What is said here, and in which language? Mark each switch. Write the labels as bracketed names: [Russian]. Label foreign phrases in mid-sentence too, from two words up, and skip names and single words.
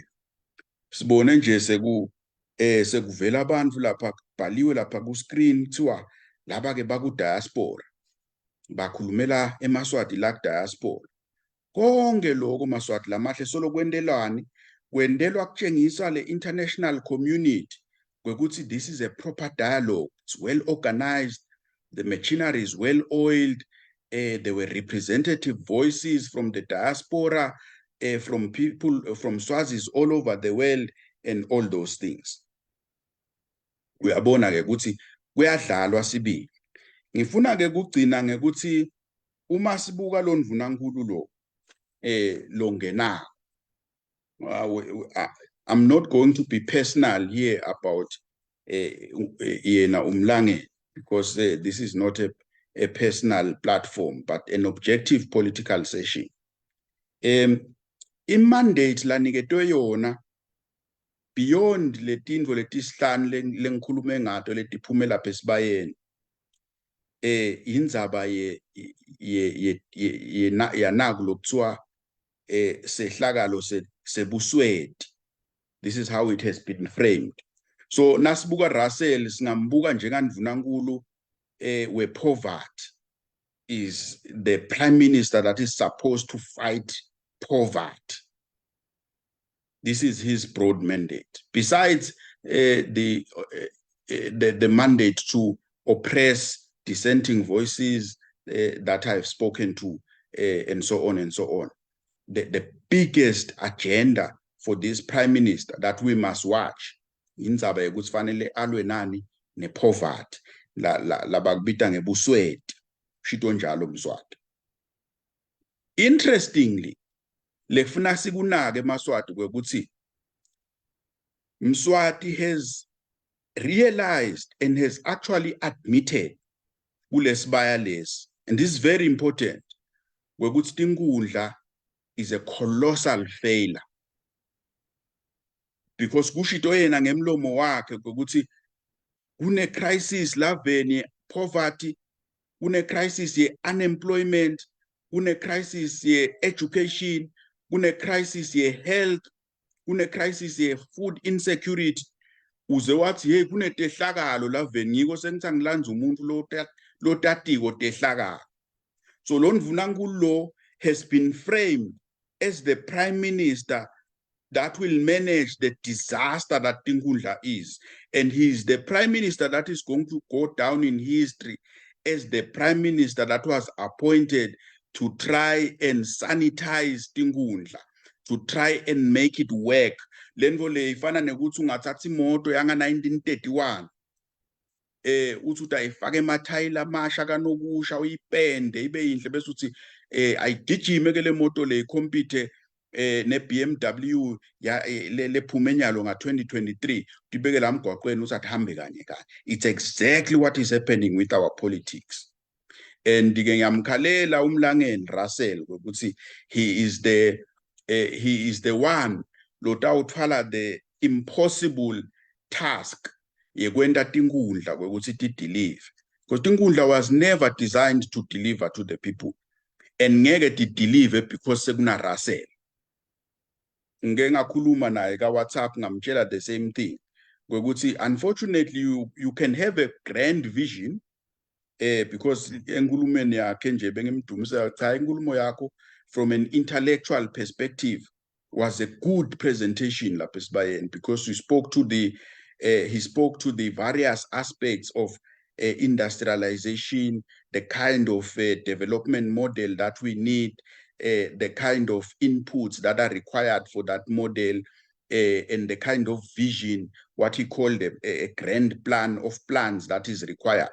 [Swati] Sibone nje sekuvela abantu lapha kubhaliwe lapha ku screen kuthiwa laba ke baku diaspora bakhulumela eMaswati la ku diaspora. Konke lokho Maswati lamahle solo kwendelwani kwendelwa kutshengisa le [English] international community ukuthi this is a proper dialogue, it's well organized, the machinery is well oiled. There were representative voices from the diaspora, from people from Swazis all over the world, and all those things. [Swati] Uyabona ke ukuthi kuyadlalwa sibili. Ngifuna ke kugcina ngekuthi uma sibuka lo ndvunankulu lo longena. [English] I'm not going to be personal here about [Swati] yena umlange [English] because this is not a personal platform, but an objective political session. [Swati] Mandate laniketwe yona beyond letindvo letisihlanu lengikhulume ngato letiphumela lapha esibayeni. Indzaba yanaku lokuthiwa sehlakalo sebusweti. [English] This is how it has been framed. So [Swati] nasibuka Russell singambuka njengandvunankulu [English] poverty is the prime minister that is supposed to fight poverty. This is his broad mandate. Besides the mandate to oppress dissenting voices that I've spoken to, and so on and so on. The biggest agenda for this prime minister that we must watch [Swati] indzaba yokuthi fanele alwe nani nepoverty labakubita ngebusweti shito njalo Mswati. [English] Interestingly, [Swati] lekufuna sikunake eMaswati kwekuthi [English] Mswati has realized and has actually admitted [Swati] kulesibaya lesi, [English] and this is very important, kwekuthi tinkundla is a colossal failure. [Swati] Because kushito yena ngemlomo wakhe kwekuthi kune crisis laveni poverty, kune crisis ye unemployment, kune crisis ye education, kune crisis ye health, kune crisis ye [English] food insecurity. [Swati] Uze wathi hey kune tehlakalo laveni ngiko sengithi angilandza umuntu lo tatiko tehlakalo. [English] So [Swati] lo ndvunankulu lo [English] has been framed as the prime minister that will manage the disaster that Tinkundla is. And he is the prime minister that is going to go down in history as the prime minister that was appointed to try and sanitize Tinkundla, to try and make it work. [Swati] Lengo le ifana nekuthi ungathatha imoto yanga 1931 uthi utayifaka emathayila amasha kanokusha uyipende ibe yinhle bese uthi ayigijime ke le moto le compete ne BMW ya lephume enyalo nga 2023 tibeke la mgwaqweni usathi hambe kanye kanye. [English] It's exactly what is happening with our politics. [Swati] And ke ngiyamkhalela umlangeni Russell ukuthi [English] he is the one [Swati] lotawuthwala [English] the impossible task [Swati] yekwenta tinkundla kwekuthi ti deliver. [English] because tinkundla was never designed to deliver to the people, and ngeke deliver because sekuna Russell. [Swati] Ngeke ngakhuluma naye ka WhatsApp ngamtshela [English] the same thing. Ngokuthi unfortunately you can have a grand vision because [Swati] enkulumeni yakhe nje bengimdumisa cha inkulumo yakho [English] from an intellectual perspective was a good presentation [Swati] lapha esibayeni, [English] because he spoke to the various aspects of industrialization, the kind of development model that we need, the kind of inputs that are required for that model, and the kind of vision, what he called a grand plan of plans that is required.